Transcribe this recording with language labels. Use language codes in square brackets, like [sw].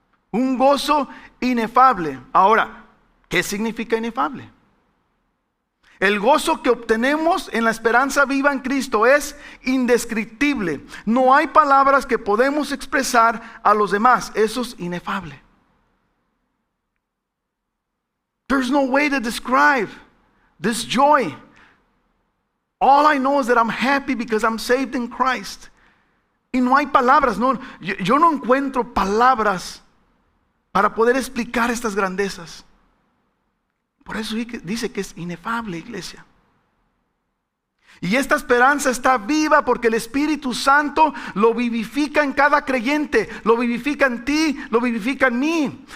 [es] Un gozo inefable. Ahora, ¿qué significa inefable? El gozo que obtenemos en la esperanza viva en Cristo es indescriptible. No hay palabras que podemos expresar a los demás. Eso es inefable. [en] There's no way to describe this joy. All I know is that I'm happy because I'm saved in Christ. [es] Y no hay palabras, no, yo no encuentro palabras para poder explicar estas grandezas. Por eso dice que es inefable, iglesia. Y esta esperanza está viva porque el Espíritu Santo lo vivifica en cada creyente, lo vivifica en ti, lo vivifica en mí.